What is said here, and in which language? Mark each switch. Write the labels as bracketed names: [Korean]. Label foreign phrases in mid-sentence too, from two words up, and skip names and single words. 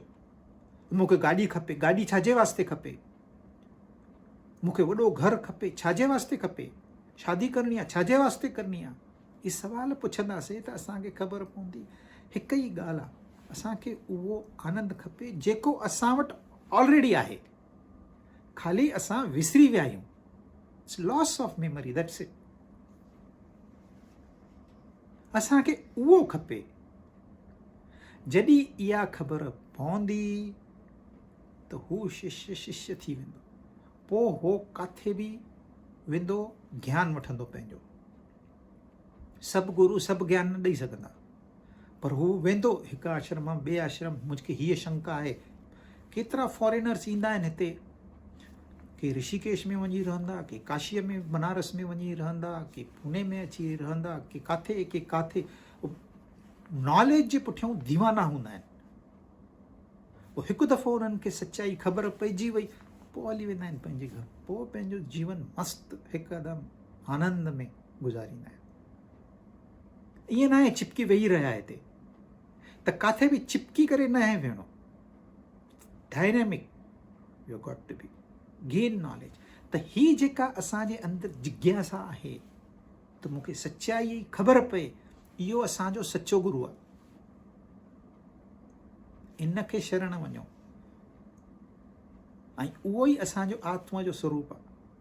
[Sindhi] मूंखे गाॾी खपे, गाॾी छाजे वास्ते खपे? मूंखे वॾो घरु खपे, छाजे वास्ते खपे? शादी करणी आहे, छाजे वास्ते करणी आहे? इहे सवाल पुछंदासीं त असांखे ख़बर पवंदी हिकु ई ॻाल्हि आहे, असांखे उहो आनंद खपे जेको असां वटि ऑलरेडी आहे, ख़ाली असां विसरी विया आहियूं। [English] It's loss of memory, that's it. [Sindhi] असांखे उहो खपे। जॾहिं इहा ख़बर पवंदी त हू शिष्य शिष्य थी वेंदो। पोइ हो काथे बि वेंदो, ज्ञान वठंदो पंहिंजो। सभु गुरू सभु ज्ञान न ॾेई सघंदा, पर हू वेंदो हिकु आश्रम मां ॿिए आश्रम। मुंहिंजी हीअ शंका आहे, केतिरा फॉरेनर्स ईंदा आहिनि हिते, के ऋषिकेश में वञी रहंदा, के काशीअ में, बनारस में वञी रहंदा, के पुणे में अची रहंदा, के काथे नॉलेज जे पुठियां दीवाना हूंदा आहिनि। पोइ हिकु दफ़ो उन्हनि खे सच्चाई ख़बर पइजी वई, पोइ हली वेंदा आहिनि पंहिंजे घर, पोइ पंहिंजो जीवन मस्तु हिकदमि आनंद में गुज़ारींदा आहिनि। ईअं न आहे चिपकी वेही रहिया हिते, त काथे बि चिपकी करे न आहे वेहणो। [English] Dynamic you got to be, gain knowledge. [Sindhi] त ही जेका असांजे अंदरि जिज्ञासा आहे त मूंखे सच्चाई ख़बर पए, इहो असांजो सचो गुरू आहे। इन खे शरण वञो, ऐं उहो ई असांजो आत्मा जो स्वरूप आहे।